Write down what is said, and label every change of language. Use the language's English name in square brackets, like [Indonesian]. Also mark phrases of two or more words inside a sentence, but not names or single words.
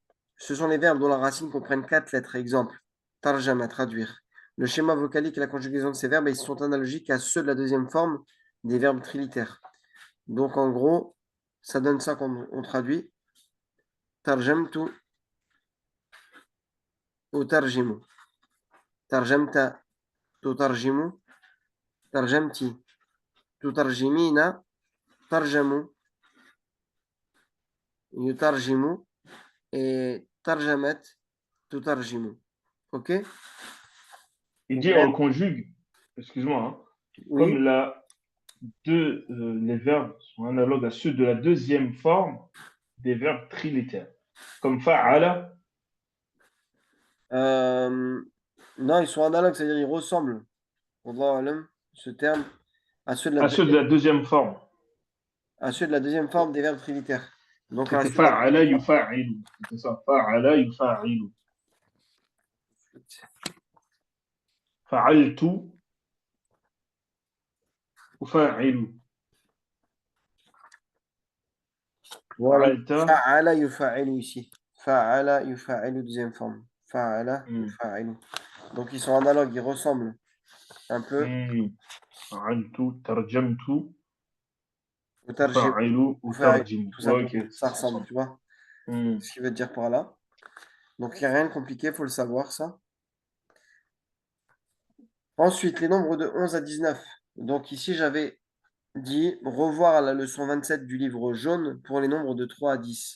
[French] Ce sont les verbes dont la racine comprenne quatre lettres. Exemple, tarjama, traduire. Le schéma vocalique et la conjugaison de ces verbes, ils sont analogiques à ceux de la deuxième forme des verbes trilitères. Donc, en gros, ça donne ça quand on traduit. [Arabic] ترجمت ou أترجم. ترجمتَ، تترجمُ. ترجمتِ، تترجمين. ترجموا، يترجم. Et ترجمت، تترجم. [French] OK? il Donc, dit on le conjugue, excuse-moi, hein, comme oui. les verbes sont analogues à ceux de la deuxième forme des verbes trilitères, comme fa'ala, Euh, non, ils sont analogues, c'est-à-dire ils ressemblent, [Arabic] والله أعلم, [French] ce terme, à ceux de la à ceux de deuxième, la deuxième forme. à ceux de la deuxième forme des verbes trilitères. Donc, à C'était ceux de la fa'ala deuxième yufa'ilu, c'était ça, [Arabic] فعّل يفعّل. [French] forme. [Arabic] فعّلت أفعّل. [French] Voilà. Fa'alta, [Arabic] فعّل يفعّل ici. فعّل يفعّل, [French] deuxième forme. Fa'ala hmm, yufa'ilu. Donc, ils sont analogues, ils ressemblent un peu. [Arabic] hmm, فعّلت، ترجمت, [French] Utarjim, ufa'ilu, ufa'ilu, utarjimu. tout Ouais, ok, simplement. Ça ça se ressemble, ressemble. tu vois. Hmm. Ce qu'il veut dire par là. Donc, il n'y a rien de compliqué, il faut le savoir, ça. Ensuite, les nombres de 11 à 19. Donc, ici, j'avais dit revoir la leçon 27 du livre jaune pour les nombres de 3 à 10.